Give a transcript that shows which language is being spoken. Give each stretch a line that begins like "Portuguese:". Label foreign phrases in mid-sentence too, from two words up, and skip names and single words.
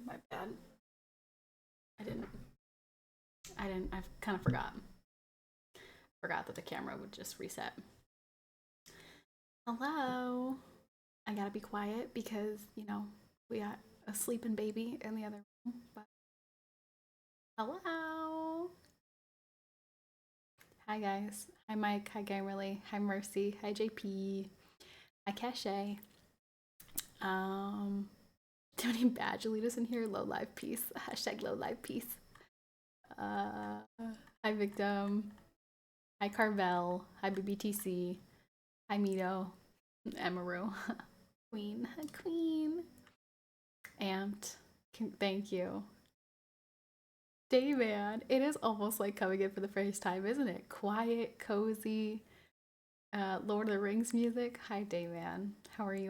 English: bad. I didn't. I've kind of forgotten. Forgot that the camera would just reset. Hello. I gotta be quiet because, we got a sleeping baby in the other room. But hello. Hi, guys. Hi, Mike. Hi, Gamerly. Hi, Mercy. Hi, JP. Hi, Cache. Too many badge leaders in here. Low live peace. Hashtag low live peace. Hi, Victim. Hi, Carvel. Hi, BBTC. Hi, Mito. Emaru. Queen. Queen. Amped. Thank you. Dayman. It is almost like coming in for the first time, isn't it? Quiet, cozy, Lord of the Rings music. Hi, Dayman. How are you?